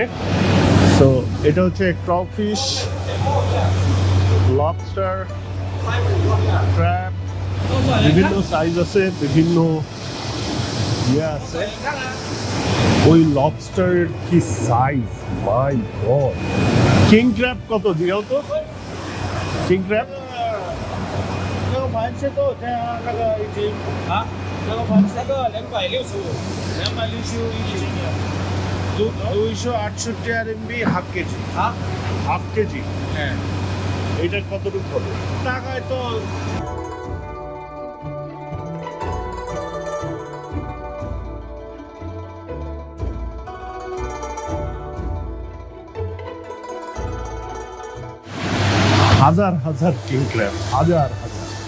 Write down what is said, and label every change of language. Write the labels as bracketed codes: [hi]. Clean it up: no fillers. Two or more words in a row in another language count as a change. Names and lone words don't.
[bn] তো এটা হচ্ছে ক্রাউফিশ, লবস্টার, ক্র্যাব, বিভিন্ন সাইজ আছে, বিভিন্ন ইয়ে আছে। ওই লবস্টারের কি সাইজ, [en] my god! king crab [bn] কত দিও তো? [en] king crab [zh] 那个盘是多少钱啊？那个一斤啊？那个盘那个265一斤。268 RMB [en] half kg. half kg? [bn] হ্যাঁ। এইটা কতটুকু হবে? টাকায় তো হাজার হাজার [en] king crab, [bn] হাজার হাজার।